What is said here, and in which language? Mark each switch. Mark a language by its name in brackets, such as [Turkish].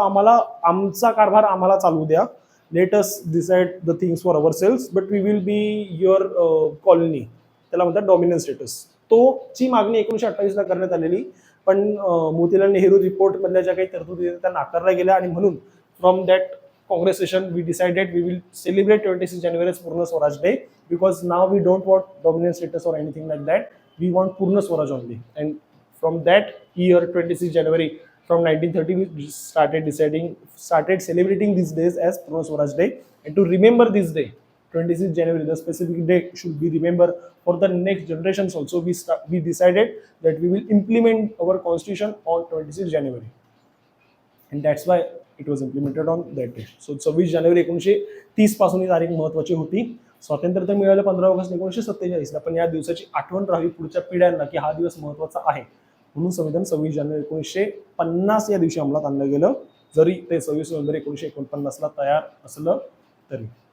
[Marathi] आम्हाला आमचा कारभार आम्हाला चालू द्या. [English] Let us decide the things for ourselves, but we will be your colony. [Marathi] त्याला म्हणतात डॉमिनंट स्टेटस. ची मागणी 1928 ला करण्यात आलेली, पण मोतीलाल नेहरू रिपोर्ट मधल्या ज्या काही तरतुदी त्या नाकारल्या गेल्या आणि म्हणून [English] from that Congress session we decided we will celebrate 26 January as Purna Swaraj Day, because now we don't want dominant status or anything like that. We want Purna Swaraj only. And from that year 26 January from 1930 we started celebrating these days as Purna Swaraj Day. And to remember this day 26 January, the specific day should be remembered for the next generations also. We decided that we will implement our constitution on 26 January, and that's why it was implemented on that day. So [Marathi] 26 जानेवारी 1930 पासून ही तारीख महत्त्वाची होती. स्वातंत्र्य तर मिळालं 15 August 1947 ला, पण या दिवसाची आठवण राहावी पुढच्या पिढ्यांना की हा दिवस महत्त्वाचा आहे. म्हणून संविधान 26 जानेवारी 1950 या दिवशी अंमलात आणलं गेलं, जरी ते 26 नोव्हेंबर 1949 ला तयार असलं तरी.